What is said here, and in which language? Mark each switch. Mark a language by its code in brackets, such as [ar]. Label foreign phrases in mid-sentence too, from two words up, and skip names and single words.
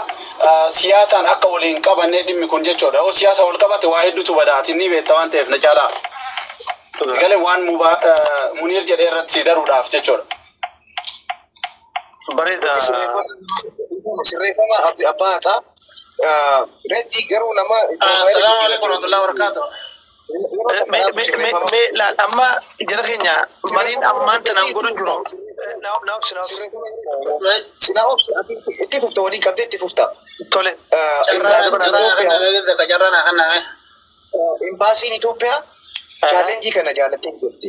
[om] Siyaasaan akka waliin qabannee dhimmi kun jechuudha. Yoo siyaasa wal qabate waa hedduutu badaati ni beekta waan ta'eef na caalaa. Galee waan Muniir jedhee irratti daruudhaaf jechuudha. Bareeda. Sirreeffama abbaa haqaa. Reetti garuu nama. [ar] السلام عليكم ورحمة الله وبركاته. [om] Amma jara keenya mariin ammaan tanaan godhu jiru. Itti fufta waliin qabdee itti fufta. Tole. Imbaasiin Itoophiyaa challenge kana jaalattee jirti.